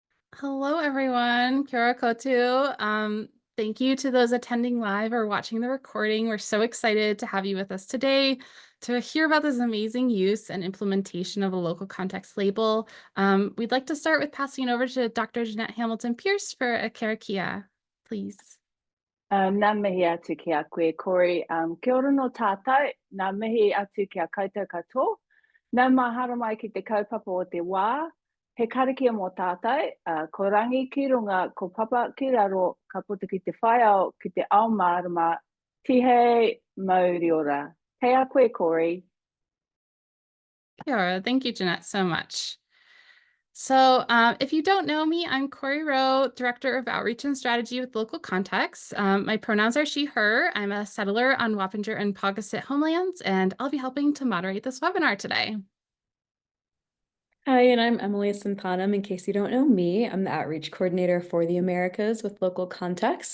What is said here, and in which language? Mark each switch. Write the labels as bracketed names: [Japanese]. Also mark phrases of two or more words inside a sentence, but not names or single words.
[English] Hello, everyone. [Māori] Kia kotu. [English] Thank you to those attending live or watching the recording. We're so excited to have you with us today to hear about this amazing use and implementation of a local context label. We'd like to start with passing it over to Dr. Jeanette Hamilton-Pierce for a Karakia, please. [Māori] Nā mihi atu ki a koe, Corey. Kia ora no tātou, nā mihi atu ki a koutou katoa. Nau mahara mai ki te kaupapa o te wā. He karakia mō tātou, ko rangi ki runga, ko papa ki raro, ka puta ki te whaiao, ki te ao marama, tihei mauri ora. Hei a koe, Corey. Kia ora. [English] Thank you, Jeanette, so much. So if you don't know me, I'm Corey Rowe, Director of Outreach and Strategy with Local Contexts. My pronouns are she, her. I'm a settler on Wappinger and Paugussett homelands, and I'll be helping to moderate this webinar today. Hi, and I'm Emily Sampanam. In case you don't know me, I'm the Outreach Coordinator for the Americas with Local Contexts.